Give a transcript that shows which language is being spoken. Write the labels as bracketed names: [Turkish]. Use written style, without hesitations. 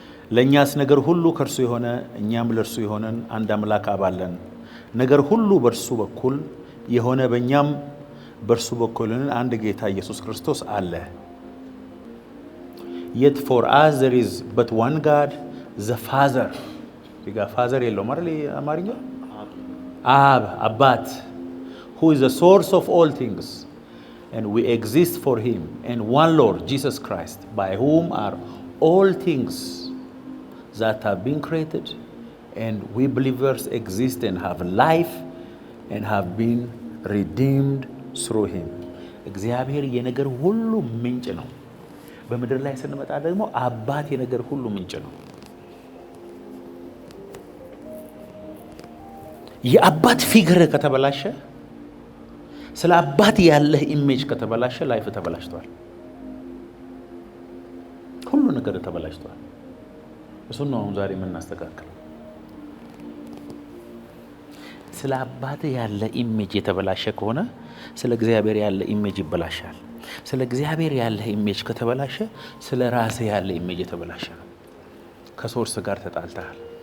[Amharic] ለእኛስ ነገር ሁሉ ከእርሱ የሆነ እኛም ለእርሱ የሆነን አንድ አምላክ አብ አለን። ነገር ሁሉ በእርሱ በኩል የሆነ በእኛም በእርሱ በኩል አንድ ጌታ ኢየሱስ ክርስቶስ አለ። [English] Yet for us there is but one God, the Father. [Amharic] ይጋ ፋዘር የለውም አይደል አማርኛ? አብ አባት, [English] who is the source of all things, and we exist for him, and one Lord Jesus Christ, by whom are all things that have been created, and we believers exist and have life and have been redeemed through him. [Amharic] እግዚአብሔር የነገር ሁሉ ምንጭ ነው። በምድር ላይ ስንመጣ ደግሞ አባት የነገር ሁሉ ምንጭ ነው። የአባት ፊገር ከተበላሸ፣ ስለ አባት ያለህ ኢሜጅ ከተበላሸ ላይፍ ተበላሽቷል። ሁሉ ነገር ተበላሽቷል። እሱን ነው ዛሬ የምናስተካክለው። ስለ አባት ያለ ኢሜጅ የተበላሸ ከሆነ ስለ እግዚአብሔር ያለ ኢሜጅ ይበላሻል። ስለ እግዚአብሔር ያለ ኢሜጅ ከተበላሸ ስለ ራስ ያለ ኢሜጅ የተበላሸ ነው። ከሶርስ ጋር ተጣልተሃል።